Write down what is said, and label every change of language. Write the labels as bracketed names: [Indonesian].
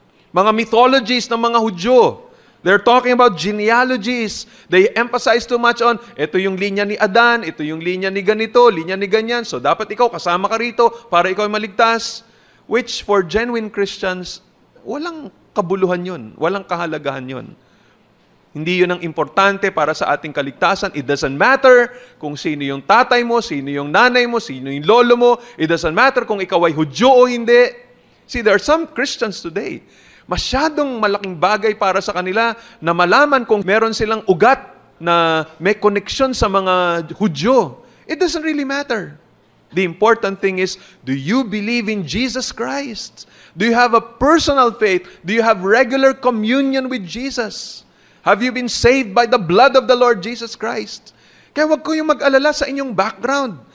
[Filipino] Mga mythologies ng mga Hudyo. [English] They're talking about genealogies. They emphasize too much on, [Filipino] ito yung linya ni Adan, ito yung linya ni ganito, linya ni ganyan. So dapat ikaw kasama ka rito para ikaw ay maligtas. [English] Which for genuine Christians, [Filipino] walang kabuluhan yun. Walang kahalagahan yun. Hindi yun ang importante para sa ating kaligtasan. [English] It doesn't matter [Filipino] kung sino yung tatay mo, sino yung nanay mo, sino yung lolo mo. [English] It doesn't matter [Filipino] kung ikaw ay Hudyo o hindi. [English] See, there are some Christians today, [Filipino] masyadong malaking bagay para sa kanila na malaman kung meron silang ugat na may connection sa mga Hudyo. [English] It doesn't really matter. The important thing is, do you believe in Jesus Christ? Do you have a personal faith? Do you have regular communion with Jesus? Have you been saved by the blood of the Lord Jesus Christ? [Filipino] Kaya huwag kayong mag-alala sa inyong background.